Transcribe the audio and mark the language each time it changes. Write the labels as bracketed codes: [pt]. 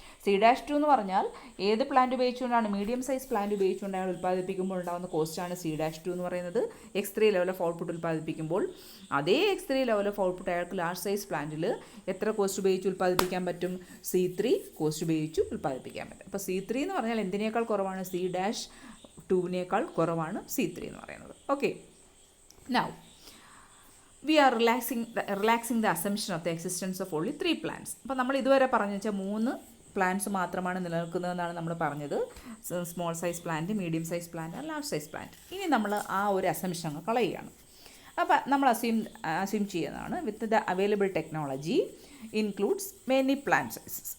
[ml] C'2 എന്ന് പറഞ്ഞാൽ ഏത് പ്ലാന്റ് ഉപയോഗിച്ചുകൊണ്ടാണ്? മീഡിയം സൈസ് പ്ലാന്റ് ഉപയോഗിച്ചുകൊണ്ട് അയാൾ ഉൽപ്പാദിപ്പിക്കുമ്പോൾ ഉണ്ടാകുന്ന കോസ്റ്റാണ് C'2 എന്ന് പറയുന്നത്. X3 ലെവൽ ഓഫ് ഔട്ട്പുട്ട് ഉൽപ്പാദിപ്പിക്കുമ്പോൾ അതേ X3 ലെവൽ ഓഫ് ഔട്ട്പുട്ട് അയാൾക്ക് ലാർജ് സൈസ് പ്ലാന്റിൽ എത്ര കോസ്റ്റ് ഉപയോഗിച്ച് ഉൽപ്പാദിപ്പിക്കാൻ പറ്റും? C3 കോസ്റ്റ് ഉപയോഗിച്ച് ഉൽപ്പാദിപ്പിക്കാൻ പറ്റും. അപ്പോൾ C3 എന്ന് പറഞ്ഞാൽ എന്തിനേക്കാൾ കുറവാണ്? C'2വിനേക്കാൾ കുറവാണ് C3 എന്ന് പറയുന്നത്. [en] Okay, now we are relaxing the assumption of the existence of only 3 plants. [ml] അപ്പോൾ നമ്മൾ ഇതുവരെ പറഞ്ഞു വെച്ചാൽ 3 പ്ലാന്റ്സ് മാത്രമാണ് നിലനിൽക്കുന്നതെന്നാണ് നമ്മൾ പറഞ്ഞത്. Small size plant, medium size plant, large size plant. ഇനി നമ്മൾ ആ ഒരു അസംഷൻ അങ്ങ് കളയുകയാണ്. അപ്പോൾ നമ്മൾ അസ്യൂം ചെയ്യുന്നതാണ് [en] With the available technology includes many plant sizes.